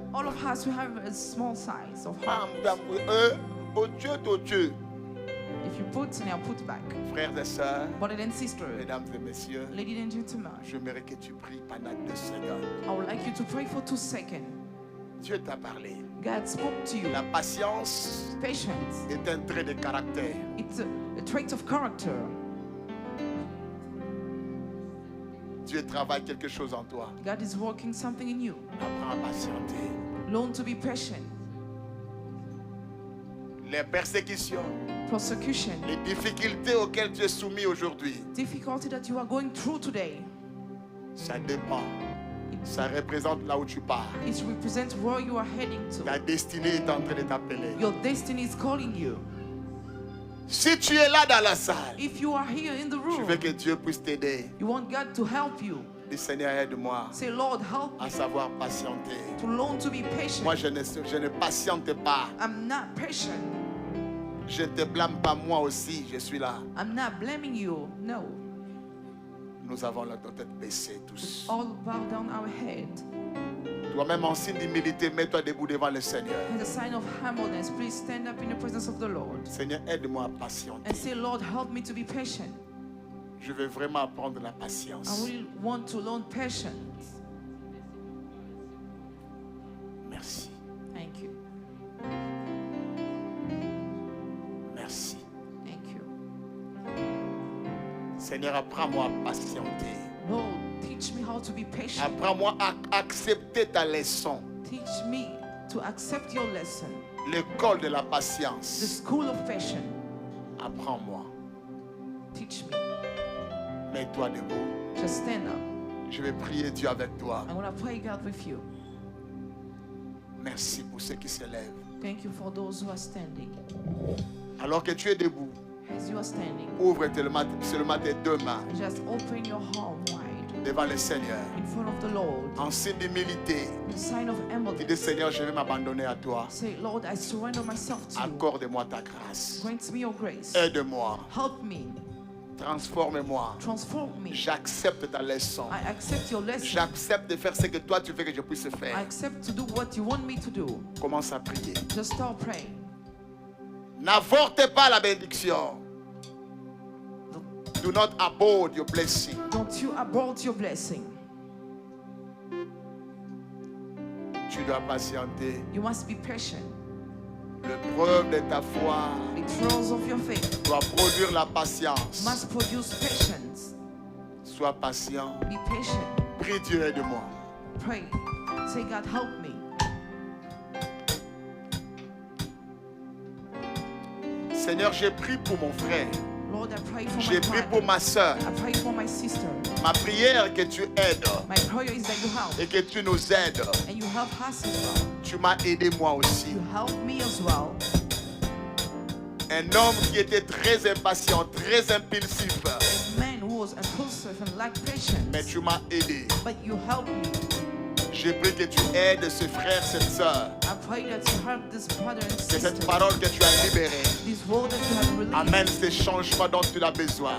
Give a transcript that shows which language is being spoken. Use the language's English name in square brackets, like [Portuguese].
[English] All of us, we have a small size of Ah, heart. [French] au Dieu. [English] If you put and I'll put back. [French] Frères et sœurs, [English] Brothers and sisters, [French] mesdames et messieurs, [English] ladies and gentlemen, [French] j'aimerais que tu pries pendant 2 secondes. [English] I would like you to pray for 2 seconds. [French] Dieu t'a parlé. [English] God spoke to you. [French] La patience [English] Patience. [French] est un trait de caractère. [English] It's a trait of character. [French] Dieu travaille quelque chose en toi. [English] God is working something in you. [French] Apprends à patienter. [English] Learn to be patient. [French] les persécutions, [English] persecution, [French] les difficultés auxquelles tu es soumis aujourd'hui, difficulty that you are going through today, ça dépend. Ça représente là où tu pars. [English] it represents where you are heading [French] Ta [English] to. [French] destinée est en train de t'appeler. [English] Your destiny is calling you. [French] Si tu es là dans la salle, [English] If you are here in the [French] je veux [English] room, [French] que Dieu puisse t'aider. [English] you want God to help you. [French] Dis Seigneur, aide-moi [English] Say, Lord, help [French] à [English] me [French] savoir patienter. [English] to learn to be [French] Moi, [English] patient. [French] je ne patiente pas. [English] I'm not patient. [French] Je ne te blâme pas, moi aussi, je suis là. [English] I'm not blaming you. No. [French] Nous avons la tête baissée tous. [English] All bow down our head. [French] Toi-même, en signe d'humilité, mets-toi debout devant le Seigneur. [English] As a sign of humbleness, please stand up in the presence of the Lord [French] Seigneur, aide-moi à patienter. [English] and say, Lord, help me to be patient. [French] Je veux vraiment apprendre la [English] I [French] patience. [English] really want to learn patience. [French] Merci. [English] Thank you. [French] Merci. [English] Thank you. [French] Seigneur, apprends-moi à patienter. [English] Lord, teach me how to be patient. [French] Apprends-moi à accepter ta leçon. [English] Teach me to accept your lesson. [French] L'école de la [English] The [French] patience. [English] school of patience. [French] Apprends-moi. [English] Teach me. [French] Mets-toi debout. [English] Just stand up. [French] Je vais prier Dieu avec toi. [English] I want to pray God with you. [French] Merci pour ceux qui se lèvent. [English] Thank you for those who are standing. [French] Alors que tu es debout, [English] As you are standing, [French] ouvre seulement tes deux mains [English] just open your arm wide [French] devant le Seigneur. [English] in front of the Lord. [French] En signe d'humilité, [English] The sign of [French] tu dis [English] humbleness. [French] Seigneur, je vais m'abandonner à toi. [English] Say, Lord, I surrender myself to you. [French] Accorde-moi ta grâce. [English] Grant me your grace. [French] Aide-moi. [English] Help me. [French] Transforme-moi. [English] Transform me. [French] J'accepte ta leçon. [English] I accept your lesson. [French] J'accepte de faire ce que toi tu veux que je puisse [English] I [French] faire. [English] accept to do what you want me to do. [French] Commence à prier. [English] Just start praying. [French] N'avorte pas la bénédiction. [English] Do not abort your blessing. Don't you abort your blessing. [French] Tu dois patienter. [English] You must be patient. [French] Le preuve de ta foi [English] The trials of your faith [French] doit produire la patience. [English] must produce patience. [French] Sois patient. [English] Be patient. [French] Prie Dieu, aide-moi. [English] Pray. Say, God, help me. [French] Seigneur, j'ai prié pour mon frère. [English] Lord, I pray for [French] J'ai [English] my [French] prié pour [English] brother. [French] ma soeur. [English] I pray for my sister. [French] Ma prière est que tu aides [English] My prayer is that you help. [French] et que tu nous aides. [English] And you help us as well. [French] Tu m'as aidé moi aussi. [English] You help me as well. [French] Un homme qui était très impatient, très impulsif. [English] A man who was impulsive and lacked patience. [French] Mais tu m'as aidé. [English] But you help me. [French] J'ai prié que tu aides ce frère, cette soeur. [English] I pray that you help this brother and [French] Que cette [English] sister. [French] parole que tu as libérée [English] This word that you have released. [French] amène ces changements dont tu as besoin.